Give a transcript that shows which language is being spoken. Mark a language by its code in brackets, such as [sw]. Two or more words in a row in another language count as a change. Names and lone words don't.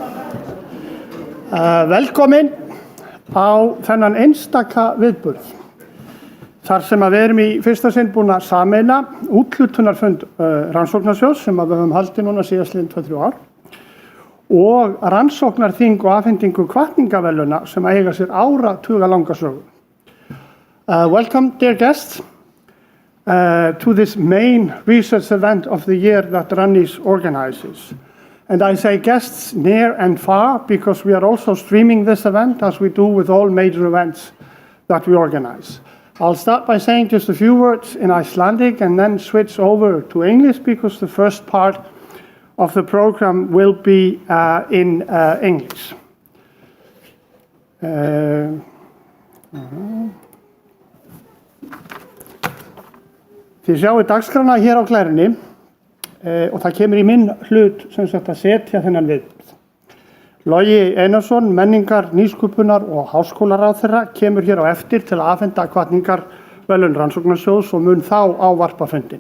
[is] Velkomin á þennan einstaka viðburð. Þar sem við erum í fyrsta sinn búin að sameina úthluttunarfund Rannsóknasjóðs sem við höfum haldið núna síðastliðin 2-3 ár og Rannsóknaþing og afhendingu Hvatningarverðlauna sem eiga sér áratuga langa sögu. [en] Welcome, dear guests. To this main research event of the year that Rannís organizes. And I say guests near and far because we are also streaming this event as we do with all major events that we organize. I'll start by saying just a few words in Icelandic and then switch over to English because the first part of the program will be in English. [is] Þið sjáu dagskrána hér á glerunni og það kemur í minn hlut sem sagt að setja þennan viðburð. Logi Einarsson, menningar, nýsköpunar og háskólaráðherra kemur hér á eftir til að afhenda Hvatningarverðlauna Rannsóknasjóðs og mun þá ávarpa fundinn.